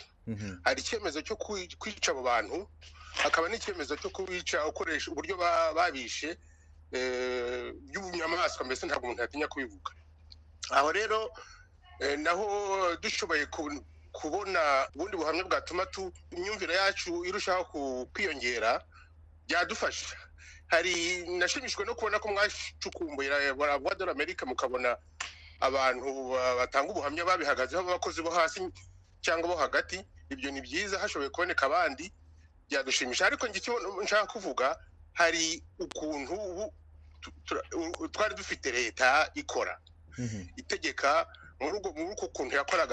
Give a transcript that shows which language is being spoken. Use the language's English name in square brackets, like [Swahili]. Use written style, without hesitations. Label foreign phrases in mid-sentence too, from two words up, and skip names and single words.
[Kinyarwanda] Hari icyemezo cyo kwica abo bantu, hakaba n'icyemezo cyo kubica ukoresha uburyo babishe by'ubunyamaswa, mbese ntabwo umuntu yatinya kubivuga. Aho rero naho dushoboye kubona ubundi buhamya bwatuma imyumvire yacu irushaho kwiyongera, byadufasha. Hari nashimishwe no kubona ko mwacukumbuye la Voix de l'Amérique mukabona abantu batanga ubuhamya babihagazeho, abakozi bo hasi cyangwa bo hagati. Ibyo ni byiza, hashoboye kuboneka abandi byadushimisha. Ariko nshaka kuvuga, hari ukuntu twari dufite leta ikora itegeka muri uko kuntu yakoraga.